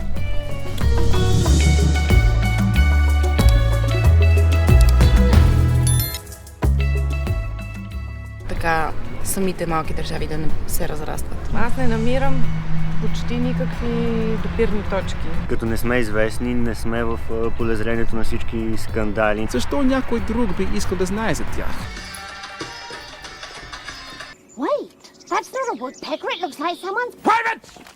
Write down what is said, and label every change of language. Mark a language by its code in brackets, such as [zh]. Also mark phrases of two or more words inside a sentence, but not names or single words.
[bg] Така самите малки държави да не се разрастват. Аз не намирам почти никакви допирни точки. Като не сме известни, не сме в полезрението на всички скандали. Защо някой друг би искал да знае за тях? [en] Wait, that's not a woodpecker. It looks like someone's... Private!